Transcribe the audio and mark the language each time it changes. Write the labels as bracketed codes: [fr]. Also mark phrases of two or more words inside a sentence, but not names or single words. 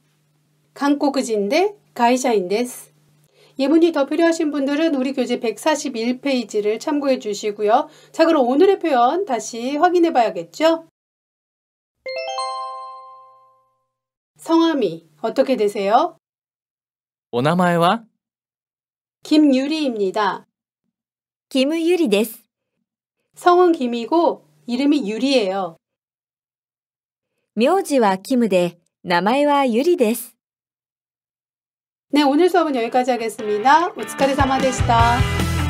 [ja] 韓国人で会社員です. [ko] 예문이 더 필요하신 분들은 우리 교재 141페이지를 참고해 주시고요. 자, 그럼 오늘의 표현 다시 확인해 봐야겠죠? 성함이 어떻게 되세요? [ja] お名前は [ko] 김유리입니다. [ja] キムユリです。 [ko] 성은 김이고 이름이 유리예요. [ja] 名字はキムで、名前はユリです。 [ko] 네, 오늘 수업은 여기까지 하겠습니다. [ja] お疲れ様でした.